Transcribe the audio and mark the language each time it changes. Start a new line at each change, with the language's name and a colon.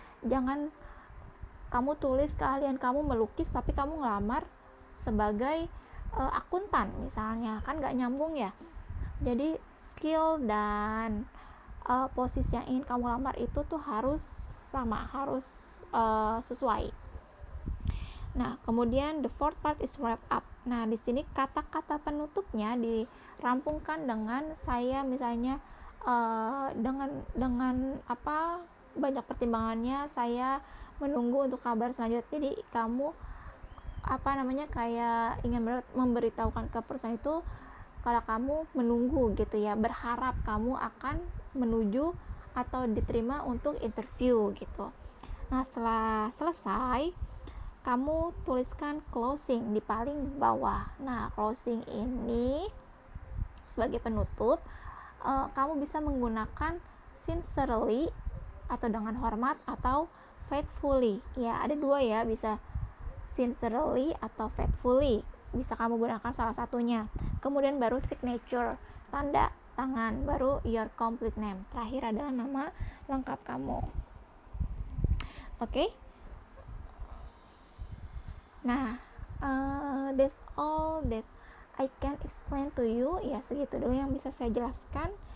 Indonesian: Jangan kamu tulis keahlian kamu melukis tapi kamu ngelamar sebagai akuntan misalnya, kan nggak nyambung ya. Jadi skill dan posisi yang ingin kamu lamar itu tuh harus sama, harus sesuai. Nah, kemudian
English: the fourth part is wrap up.
Indonesian: Nah, di sini kata-kata penutupnya dirampungkan dengan saya misalnya dengan apa, banyak pertimbangannya saya menunggu untuk kabar selanjutnya. Jadi kamu apa namanya, kayak ingin memberitahukan ke perusahaan itu kalau kamu menunggu gitu ya, berharap kamu akan menuju atau diterima untuk interview gitu. Nah, setelah selesai, kamu tuliskan closing di paling bawah. Nah, closing ini sebagai penutup, kamu bisa menggunakan sincerely atau dengan hormat atau faithfully. Ya, ada dua ya, bisa sincerely atau faithfully. Bisa kamu gunakan salah satunya. Kemudian baru signature, tanda tangan, baru
English: your complete name.
Indonesian: Terakhir adalah nama lengkap kamu. Oke?
English: Nah, that's all that I can explain to you.
Indonesian: Ya, segitu dulu yang bisa saya jelaskan.